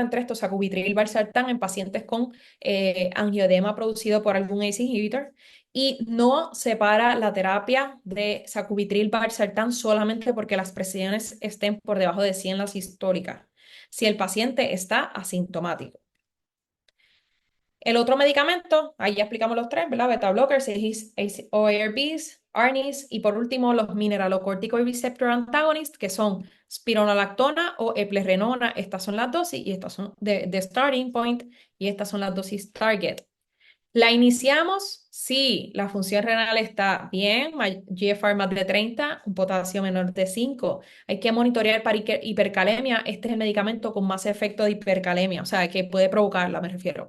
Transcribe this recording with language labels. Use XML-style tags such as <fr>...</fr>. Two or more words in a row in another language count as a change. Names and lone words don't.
<es>En tres, tosacubitril valsartán en pacientes con angioedema producido por algún</es> <en>ACE inhibitor</en> <es>y no separa la terapia de sacubitril valsartán solamente porque las presiones estén por debajo de 100 las históricas, si el paciente está asintomático. El otro medicamento, ahí ya explicamos los tres, ¿verdad?</es> <en>Beta blockers,</en> <es>o ARBs, ARNIs y por último los</es> <en>mineralocorticoid receptor antagonists,</en> <es>que son spironolactona o eplerenona. Estas son las dosis y estas son de</es> <en>starting point</en> <es>y estas son las dosis target. ¿La iniciamos? Sí, la función renal está bien, GFR más de 30, un potasio menor de 5. Hay que monitorear para hipercalemia. Este es el medicamento con más efecto de hipercalemia, o sea, que puede provocarla, me refiero.</es>